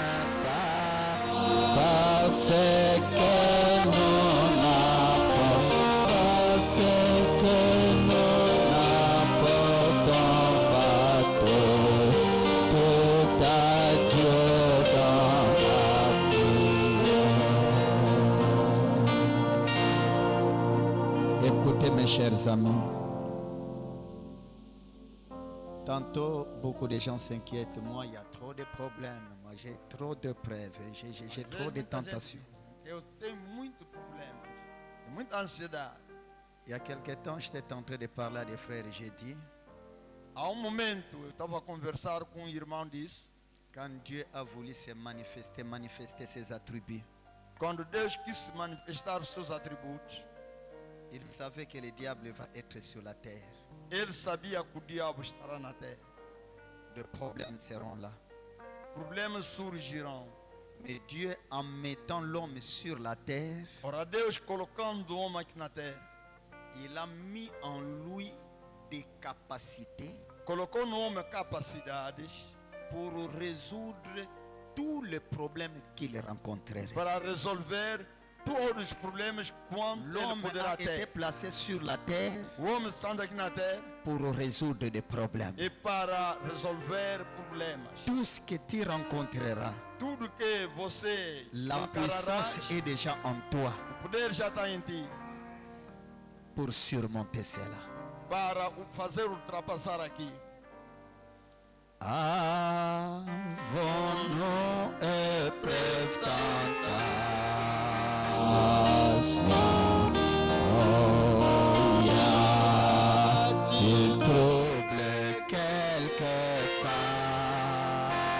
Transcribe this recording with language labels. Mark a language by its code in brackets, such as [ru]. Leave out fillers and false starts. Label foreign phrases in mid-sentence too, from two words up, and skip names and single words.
[fr] parce que nous n'apportons pas tout à Dieu dans la prière. Écoutez mes chers amis, tantôt beaucoup de gens s'inquiètent, moi il y a trop de problèmes, moi j'ai trop de preuves, j'ai trop de [pt] Muita gente [fr] tentations. [pt] diz, eu tenho muito problemas, muita ansiedade. [fr] Il y a quelque temps, j'étais en train de parler à des frères et j'ai dit, [pt] Há momento eu estava a conversar com um irmão disse, [fr] quand Dieu a voulu se manifester ses attributs, [pt] quando Deus quis se manifestar os seus atributos, [fr] il savait que le diable va être sur la terre. [pt] ele sabia que o diabo estará na terra. [fr] Les problèmes seront là. [pt] Problemas surgirão. [fr] Mais Dieu, en mettant l'homme sur la terre, [pt] Ora, Deus colocando o homem aqui na terra, [fr] il a mis en lui des capacités [pt] colocou no homem capacidades [fr] pour résoudre tous les problèmes qu'il rencontrerait. [pt] para resolver todos os problemas quando ele [fr] L'homme [pt] poderá [fr] a été [pt] ter. [fr] placé sur la terre [pt] O homem está aqui na terra [fr] pour résoudre des problèmes. [pt] é para resolver problemas. [fr] Tout ce que tu rencontreras, [pt] Tudo que você [fr] la [pt] encararás, [fr] puissance est déjà en toi [pt] o poder já está em ti [fr] pour surmonter cela. [pt] para fazer ultrapassar aqui. [fr] Avons-nous épreuve tentation? Y a-t-il trouble quelque part?